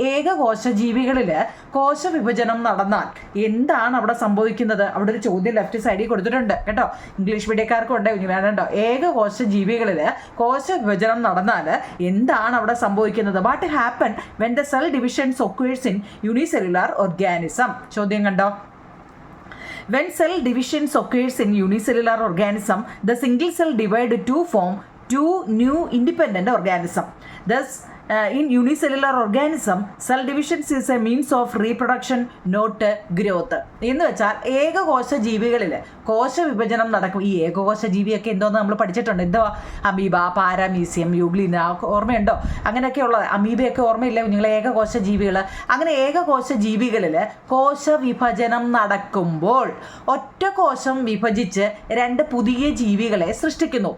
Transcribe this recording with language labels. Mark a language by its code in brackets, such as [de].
[ml] ഏകകോശ ജീവികളിൽ കോശ വിഭജനം നടന്നാൽ എന്താണ് അവിടെ സംഭവിക്കുന്നത്? അവിടെ ഒരു ചോദ്യം ലെഫ്റ്റ് സൈഡിൽ കൊടുത്തിട്ടുണ്ട് കേട്ടോ. ഇംഗ്ലീഷ് മീഡിയക്കാർക്കും ഉണ്ട് വേണ്ടോ. ഏകകോശ ജീവികളിൽ കോശ വിഭജനം നടന്നാൽ എന്താണ് അവിടെ സംഭവിക്കുന്നത്? [en] What happen when the cell divisions occurs in unicellular organism? [ml] ചോദ്യം കണ്ടോ. [en] When cell divisions occurs in unicellular organism, the single cell divide to form 2 new independent organism. Thus, in unicellular organism, cell division is a means of reproduction, not growth. [ml] എന്ന് വെച്ചാൽ ഏകകോശ ജീവികളിൽ കോശ വിഭജനം നടക്കും. ഈ ഏകകോശ ജീവിയൊക്കെ എന്തോന്ന് നമ്മൾ പഠിച്ചിട്ടുണ്ട്. എന്തോ അമീബ, പാരാമീസിയം, യൂഗ്ലിന ഓർമ്മയുണ്ടോ? അങ്ങനെയൊക്കെയുള്ളത്. അമീബയൊക്കെ ഓർമ്മയില്ല നിങ്ങൾ? ഏകകോശ ജീവികൾ. അങ്ങനെ ഏകകോശ ജീവികളിൽ കോശ വിഭജനം നടക്കുമ്പോൾ ഒറ്റ കോശം വിഭജിച്ച് 2 പുതിയ ജീവികളെ സൃഷ്ടിക്കുന്നു.